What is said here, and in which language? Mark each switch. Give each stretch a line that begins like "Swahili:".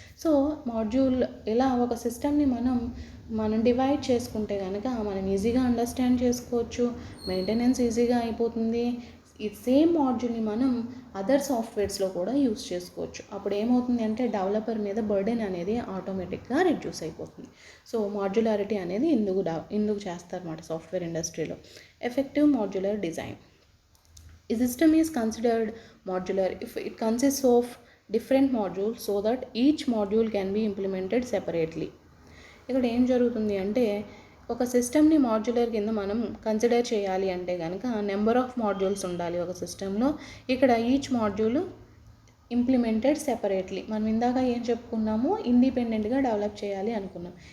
Telugu: So module ఇలా ఒక సిస్టమ్ని మనం డివైడ్ చేసుకుంటే కనుక మనం ఈజీగా అండర్స్టాండ్ చేసుకోవచ్చు, మెయింటెనెన్స్ ఈజీగా అయిపోతుంది. ఈ సేమ్ మాడ్యూల్ని మనం అదర్ సాఫ్ట్వేర్స్లో కూడా యూస్ చేసుకోవచ్చు. అప్పుడు ఏమవుతుంది అంటే డెవలపర్ మీద బర్డెన్ అనేది ఆటోమేటిక్గా రిడ్యూస్ అయిపోతుంది. సో మాడ్యులారిటీ అనేది ఇందుకు చేస్తారన్నమాట సాఫ్ట్వేర్ ఇండస్ట్రీలో.
English: Effective modular design. A system is considered modular if it consists of different modules so that each module can be implemented separately.
Telugu: ఇక్కడ ఏం జరుగుతుంది అంటే ఒక సిస్టమ్ని మాడ్యులర్ కింద మనం కన్సిడర్ చేయాలి అంటే కనుక నెంబర్ ఆఫ్ మాడ్యూల్స్ ఉండాలి ఒక సిస్టంలో.
English: ఇక్కడ each module implemented separately.
Telugu: మనం ఇందాక ఏం చెప్పుకున్నాము, ఇండిపెండెంట్గా డెవలప్ చేయాలి అనుకున్నాం.